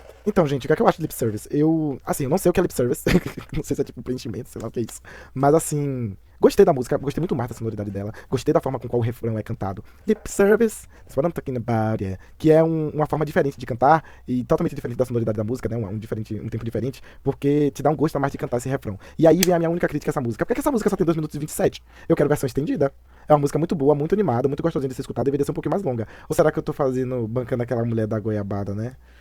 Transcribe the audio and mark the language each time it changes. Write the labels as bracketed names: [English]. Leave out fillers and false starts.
[Portuguese] Então, gente, o que é que eu acho de lip service? Assim, eu não sei o que é lip service. Não sei se é tipo preenchimento, sei lá o que é isso. Mas, assim, gostei da música, gostei muito mais da sonoridade dela. Gostei da forma com qual o refrão é cantado. [English] Lip service, that's what I'm talking about, yeah. [Portuguese] Que é uma forma diferente de cantar e totalmente diferente da sonoridade da música, né? Um tempo diferente, porque te dá um gosto a mais de cantar esse refrão. E aí vem a minha única crítica a essa música. Por que essa música só tem 2 minutos e 27? Eu quero versão estendida. É uma música muito boa, muito animada, muito gostosinha de ser escutada, deveria ser um pouquinho mais longa. Ou será que eu tô bancando aquela mulher da goiabada, né?